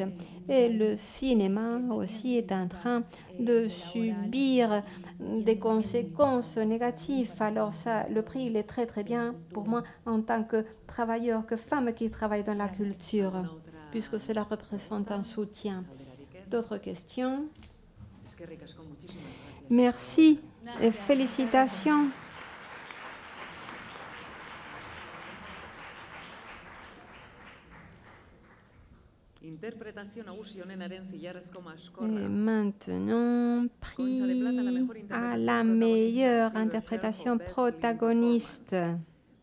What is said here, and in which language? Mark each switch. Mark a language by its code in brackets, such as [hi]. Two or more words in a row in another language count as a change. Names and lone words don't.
[fr] Et le cinéma aussi est en train de subir des conséquences négatives. Alors ça, le prix, il est très très bien pour moi en tant que travailleur, que femme qui travaille dans la culture, puisque cela représente un soutien. D'autres questions? [eu] Eskerrik asko, [es] muchísimas gracias. [fr] Merci et félicitations. [eu] Interpretazio nagusi onenaren zilarrezko [fr] Et [eu] maskorra. [fr] maintenant, prix à la meilleure interprétation protagoniste.